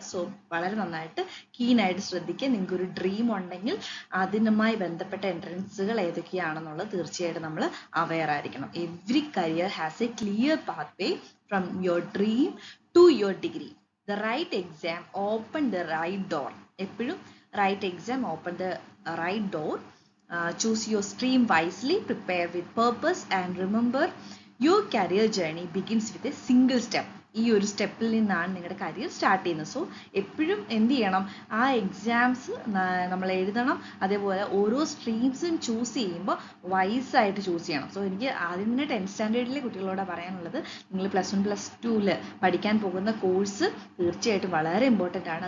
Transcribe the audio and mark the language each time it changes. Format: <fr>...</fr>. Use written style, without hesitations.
<ml>So വളരെ നന്നായിട്ട് കീനായിട്ട് ശ്രദ്ധിക്കുക. നിങ്ങൾക്ക് ഒരു ഡ്രീം ഉണ്ടെങ്കിൽ അതിനുമായി ബന്ധപ്പെട്ട എൻട്രൻസുകൾ ഏതൊക്കെയാണെന്നുള്ളത് തീർച്ചയായിട്ടും നമ്മൾ അവെയർ ആയിരിക്കണം.</ml> <en>Every career has a clear pathway from your dream to your degree. The right exam open the right door. എപ്പോഴും right exam open the right door. Choose your stream wisely, prepare with purpose, and remember your career journey begins with a single step.</en> <ml>ഈ ഒരു സ്റ്റെപ്പിൽ നിന്നാണ് നിങ്ങളുടെ career start ചെയ്യുന്നത്. So എപ്പോഴും എന്ത് ചെയ്യണം, ആ എക്സാംസ് നമ്മൾ എഴുതണം. അതേപോലെ ഓരോ സ്ട്രീംസും ചൂസ് ചെയ്യുമ്പോൾ വൈസായിട്ട് ചൂസ് ചെയ്യണം. സോ എനിക്ക് ആദ്യം തന്നെ 10th സ്റ്റാൻഡേർഡിലെ കുട്ടികളോട് പറയാനുള്ളത്, നിങ്ങൾ +1 +2 പഠിക്കാൻ പോകുന്ന കോഴ്സ് തീർച്ചയായിട്ടും വളരെ ഇമ്പോർട്ടൻ്റ് ആണ്.</ml>